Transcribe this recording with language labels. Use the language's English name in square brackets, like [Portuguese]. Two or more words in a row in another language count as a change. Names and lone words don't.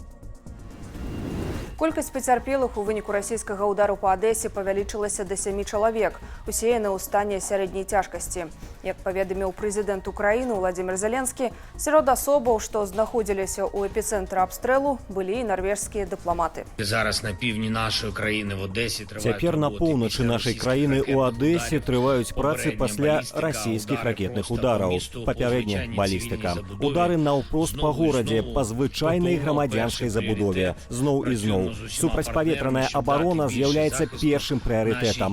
[Belarusian] Колькасць пацярпелых у выніку расійскага ўдару па Адэсе павялічылася да 7 чалавек. Усе яны ў стане сярэдняй цяжкасці. Як паведаміў прэзідэнт Украіны Владзімір Зеленскі, сярод асобаў, што знаходзіліся ў эпіцэнтры абстрэлу, былі і нарвежскія дыпламаты. [Ukrainian] Зараз на півдні нашої країни в Одесі тривають. [Belarusian] Цяпер на поўначы нашай краіны ў Адэсе трываюць працы пасля расійскіх ракетных удараў. Папярэдне балістыка. Удары наўпрост па горадзе, па звычайнай грамадзянскай забудове. Зноў і зноў. Супрацьпаветраная абарона з'яўляецца першым прыярытэтам.